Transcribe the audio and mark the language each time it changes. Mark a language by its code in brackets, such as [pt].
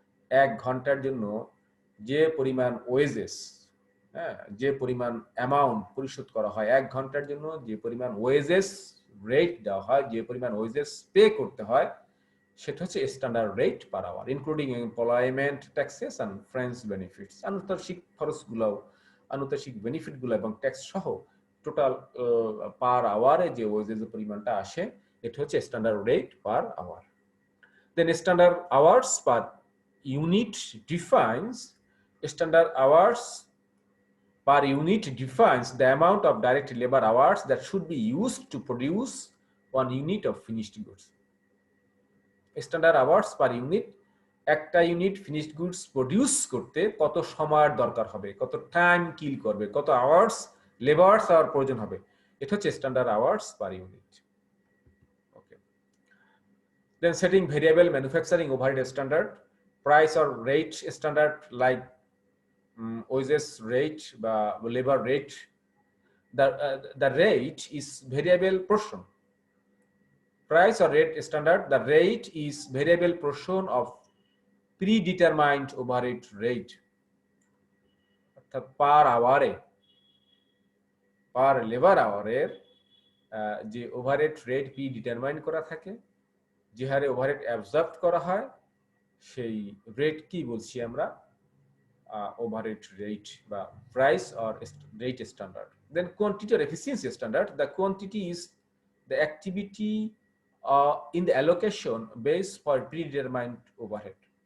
[bn] এক ঘন্টার জন্য যে পরিমাণ ওয়েজেস, হ্যাঁ, যে পরিমাণ অ্যামাউন্ট পরিশোধ করা হয় এক ঘন্টার জন্য, যে পরিমাণ ওয়েজেস রেট দেওয়া হয়, যে পরিমাণ ওয়েজেস পে করতে হয়, সেটা হচ্ছে standard rate per hour, [en] Including employment taxes and fringe benefits. [bn] আনুতার্সিক খরচগুলো, আনুতার্সিক বেনিফিটগুলো এবং ট্যাক্স সহ টোটাল পার আওয়ারে যে ওয়েজেস পরিমাণটা আসে, এটা হচ্ছে standard rate per hour. [en] Then standard hours per unit defines standard hours per unit defines the amount of direct labor hours that should be used to produce 1 unit of finished goods. Standard hours per unit, [bn] একটা unit finished goods produce করতে কত সময়ের দরকার হবে, কত time kill করবে, কত hours labours hour প্রয়োজন হবে, এটা হচ্ছে standard hours per unit. [en] Okay, then setting variable manufacturing overhead standard, price or rate standard like wages rate বা labor rate. The rate is variable portion. Price or rate standard, the rate is variable portion of predetermined overhead rate. [bn] অর্থাৎ পার আওয়ারে, পার labour আওয়ারের যে overhead rate predetermined করা থাকে, যে হারে overhead absorb করা হয়, সেই রেট কি বলছি আমরা, overhead rate বা [en] price or rate standard. Then quantity or efficiency standard, the quantity is the activity in the allocation based for predetermined overhead.